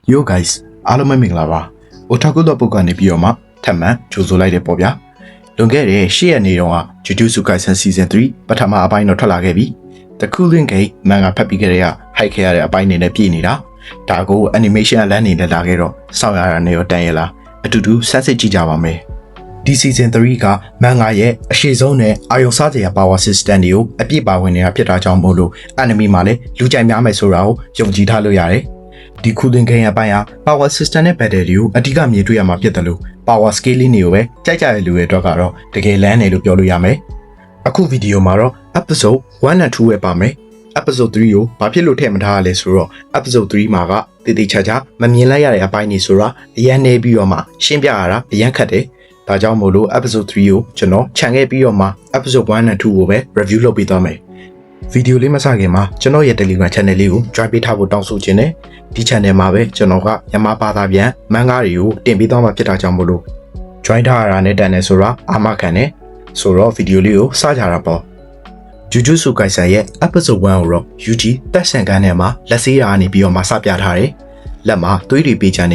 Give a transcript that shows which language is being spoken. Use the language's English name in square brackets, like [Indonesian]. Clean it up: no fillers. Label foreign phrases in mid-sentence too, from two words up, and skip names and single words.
[English] Yo guys [Burmese] အားလုံးပဲမင်္ဂလာပါ Otaku တော့ပုတ်ကနေပြီးတော့မှထပ်မံကြိုဆိုလိုက်တယ်ပေါ့ဗျာလွန်ခဲ့တဲ့8ရက်နေ့တုန်းက Jujutsu Kaisen Season 3ပထမအပိုင်းတော့ထွက်လာခဲ့ပြီ The Cooling Gate မန်ဂါဖတ်ပြီးကြတဲ့ဟိုက်ခဲ့ရတဲ့အပိုင်းနေနဲ့ပြည်နေတာဒါကို animation အလန်းနေနဲ့လာခဲ့တော့စောင့်ရတာနေရောတန်ရလားအတူတူဆက်စစ်ကြည့်ကြပါမယ်ဒီ Season 3ကမန်ဂါရဲ့အရှိဆုံးနဲ့အာရုံစားစရာ [English] power system [Burmese] တွေကိုအပြည့်ပါဝင်နေတာဖြစ်တာကြောင့်မို့လို့ anime မှာလည်းလူကြိုက်များမယ်ဆိုတာကိုယုံကြည်ထားလို့ရတယ်ဒီ cooling game အပိုင်းဟာ [English] power system [Burmese] နဲ့ battle တွေကိုအဓိကမြင်တွေ့ရမှာဖြစ်တယ် လို့ [English] power scaling [Burmese] တွေကိုပဲကြိုက်ကြတဲ့လူတွေအတွက်ကတော့တကယ်လမ်းတယ်လို့ပြောလို့ရမယ်အခုဗီဒီယိုမှာတော့ [English] episode 1 and 2 [Burmese] ပဲပါမယ် episode 3ကိုဘာဖြစ်လို့ထည့်မထားရလဲဆိုတော့ episode 3 မှာကတည်တည်ချာချာမမြင်လိုက်ရတဲ့အပိုင်းတွေဆိုတာအရန်နေပြီးတော့မှရှင်းပြရတာအရန်ခက်တယ်ဒါကြောင့်မို့လို့ episode 3ကိုကျွန် တော်ခြံခဲ့ပြီးတော့မှ [English] episode 1 and 2 [Burmese] ကိုပဲ review လုပ်ပေးသွားမယ်ဗီဒီယိုလေးမစခင်မှာကျွန်တော်ရဲ့ [English] Telegram channel [Burmese] လေးကို join ပေးထားဖို့တောင်းဆိုချင်တယ်ဒီ channel မှာပဲကျွန်တော်ကမြန်မာဘာသာပြန်မန်ဂါတွေကိုတင်ပေးသွားမှာဖြစ်တာကြောင့်မို့လို့ join ထားရတာနဲ့တန်တယ်ဆိုတာအာမခံတယ်ဆိုတော့ဗီဒီယိုလေးကိုစကြတာပေါ့ Jujutsu Kaisen ရဲ့ episode 1ကိုတော့ Yuji တက်ဆန်ကန်ထဲမှာလက်ဆေးရာနေပြီးတော့မှစပြထားတယ်လက်မှာသွေးတွေပေးချနေ